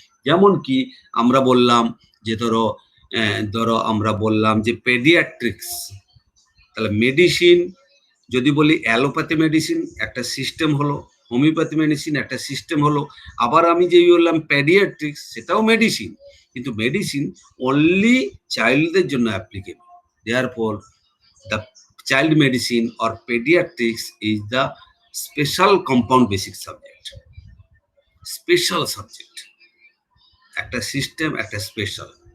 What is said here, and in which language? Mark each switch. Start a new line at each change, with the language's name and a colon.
Bangla: যেমন কি আমরা বললাম যে ধরো আমরা বললাম যে পেডিয়াট্রিক্স, তাহলে মেডিসিন যদি বলি অ্যালোপ্যাথি মেডিসিন একটা সিস্টেম হলো, হোমিওপ্যাথি মেডিসিন একটা সিস্টেম হলো, আবার আমি যে বললাম পেডিয়াট্রিক্স, সেটাও মেডিসিন, কিন্তু মেডিসিন অনলি চাইল্ডদের জন্য applicable.
English: Therefore, the child medicine or pediatrics is the special compound basic subject.
Bangla: Special subject, একটা সিস্টেম, একটা স্পেশাল।